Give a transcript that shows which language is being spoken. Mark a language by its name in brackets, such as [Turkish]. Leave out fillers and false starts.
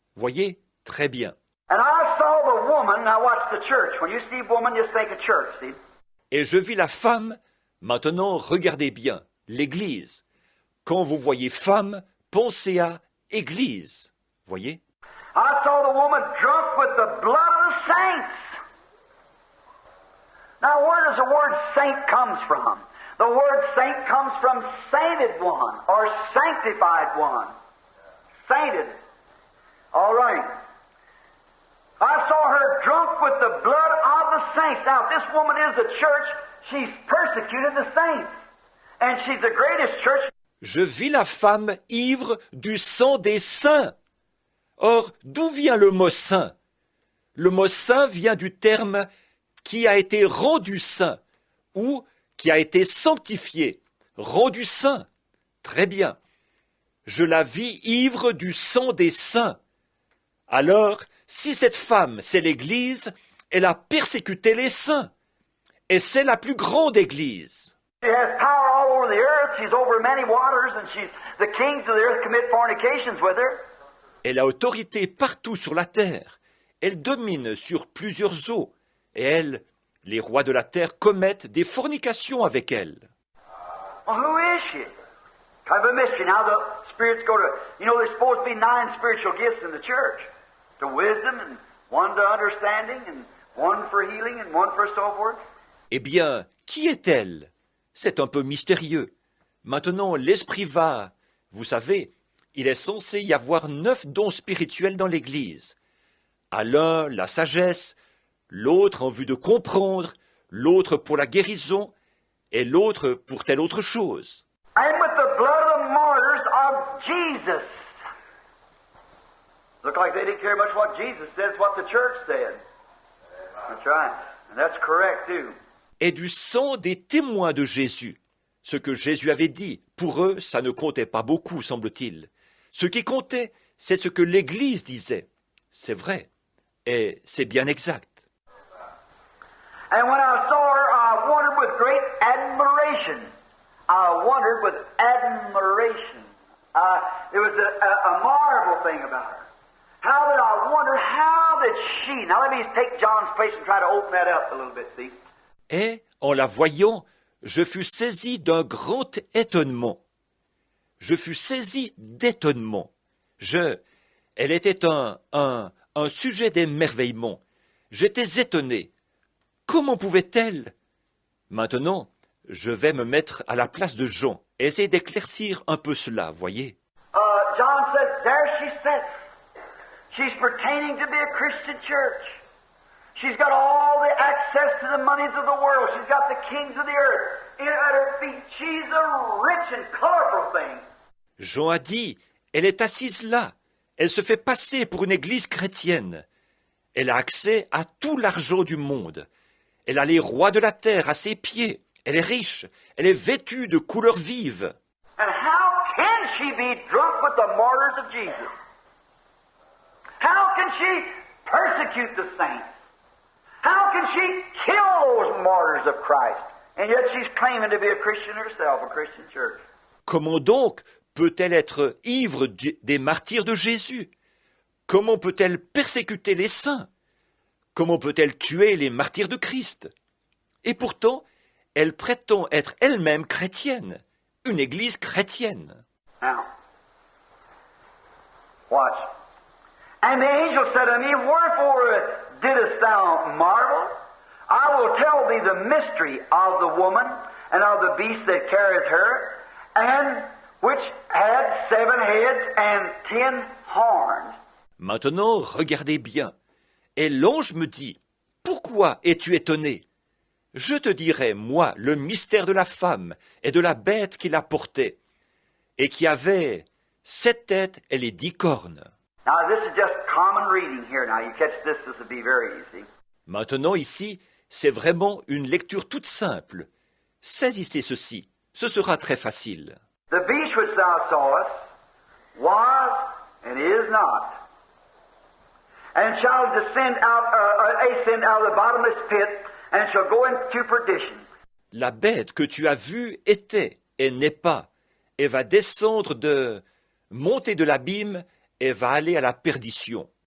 [French] Voyez? Très bien. [English] And I saw the woman, now watch the church. When you see woman, just think of church, see? [French] Et je vis la femme, maintenant regardez bien, l'Église. Quand vous voyez femme, pensez à Église. Voyez? [English] I saw the woman drunk with the blood of the saints. Now, where does the word saint comes from? The word saint comes from sainted one, or sanctified one. Sainted. All right. I saw her drunk with the blood of the saints. Now, if this woman is a church, she's persecuted the saints. And she's the greatest church. [French] Je vis la femme ivre du sang des saints. Or, d'où vient le mot saint? Le mot saint vient du terme qui a été rendu saint, ou qui a été sanctifié, rendu saint. Très bien. Je la vis ivre du sang des saints. Alors, si cette femme, c'est l'Église, elle a persécuté les saints. Et c'est la plus grande Église. [English] She has power all over the earth. She's over many waters, and she's the kings of the earth commit fornications with her. [French] Elle a autorité partout sur la terre. Elle domine sur plusieurs eaux. Et elle, les rois de la terre, commettent des fornications avec elle. [English] Well, who is she? Kind of a mystery. Now the spirits go to, there's supposed to be 9 spiritual gifts in the church. To wisdom, and one to understanding, and one for healing, and one for so forth. [French] Eh bien, qui est-elle? C'est un peu mystérieux. Maintenant, l'esprit va. Vous savez, il est censé y avoir 9 dons spirituels dans l'Église. À l'un, la sagesse, l'autre en vue de comprendre, l'autre pour la guérison, et l'autre pour telle autre chose. [English] And with the blood of the martyrs of Jesus. Look like they didn't care much what Jesus said, it's what the church said. That's right. And that's correct too. [French] Et du sang des témoins de Jésus. Ce que Jésus avait dit, pour eux, ça ne comptait pas beaucoup, semble-t-il. Ce qui comptait, c'est ce que l'Église disait. C'est vrai. Et c'est bien exact. [English] And when I saw her, I wondered with great admiration. I wondered with admiration. It was a marvel thing about her. How did I wonder, how did she... Now let me take John's place and try to open that up a little bit, see? [French] Et, en la voyant, je fus saisi d'un grand étonnement. Je fus saisi d'étonnement. Elle était un sujet d'émerveillement. J'étais étonné. Comment pouvait-elle? Maintenant, je vais me mettre à la place de Jean et essayer d'éclaircir un peu cela, voyez. [English] John says, there she sits. She's pretending to be a Christian church. She's got all the access to the monies of the world. She's got the kings of the earth at her feet. She's a rich and colorful thing. [French] Jean a dit, elle est assise là. Elle se fait passer pour une église chrétienne. Elle a accès à tout l'argent du monde. Elle a les rois de la terre à ses pieds. Elle est riche. Elle est vêtue de couleurs vives. [English] And how can she be drunk with the martyrs of Jesus? How can she persecute the saints? How can she kill those martyrs of Christ? And yet she's claiming to be a Christian herself, a Christian church. [French] Comment donc peut-elle être ivre des martyrs de Jésus? Comment peut-elle persécuter les saints? Comment peut-elle tuer les martyrs de Christ? Et pourtant, elle prétend être elle-même chrétienne, une église chrétienne. [English] Now, watch. And the angel said to me, wherefore didst thou marvel? I will tell thee the mystery of the woman and of the beast that carrieth her, and which had 7 heads and 10 horns. [French] Maintenant, regardez bien. Et l'ange me dit, « Pourquoi es-tu étonné ? Je te dirai, moi, le mystère de la femme et de la bête qui la portait, et qui avait 7 têtes et les 10 cornes. » [English] Now this is just common reading here. Now you catch this will be very easy. [French] Maintenant, ici, c'est vraiment une lecture toute simple. Saisissez ceci, ce sera très facile. [English] The beast which thou sawest was and is not, and shall ascend out of the bottomless pit, and shall go into perdition. [French] La bête que tu as vue était et n'est pas, et va descendre monter de l'abîme, et va aller à la perdition.